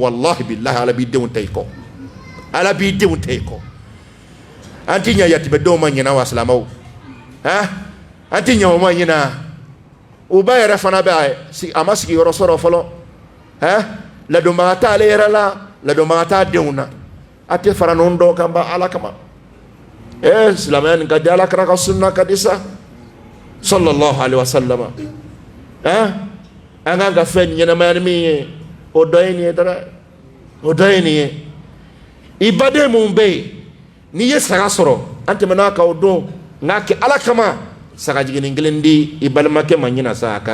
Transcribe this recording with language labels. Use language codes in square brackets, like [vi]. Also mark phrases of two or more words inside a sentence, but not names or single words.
[ar] والله بالله [bm] ala b'i denw ta i kɔ ala b'i denw ta i kɔ an ti ɲɛ yatimɛdenw ma ɲinɛ wa silamɛw an ti ɲɛ o ma ɲinɛ u ba yɛrɛ fana bɛ a ma sigiyɔrɔ sɔrɔ fɔlɔ ladonbaga t'ale yɛrɛ la ladonbaga t'a denw na a tɛ fara ɲɔgɔn dɔw kan ba ala kama silamɛya nin ka di ala kira ka sunna ka di sa [ar] صلى الله عليه وسلم [bm] an kan ka fɛn ɲɛnamaya ni min ye o dɔ ye nin ye dɔrɔn o dɔ ye nin ye i baden mun bɛ yen n'i ye saga sɔrɔ an tɛmɛna kan o don nka kɛ ala kama saga jiginin kelen di i balimakɛ ma ɲina sa a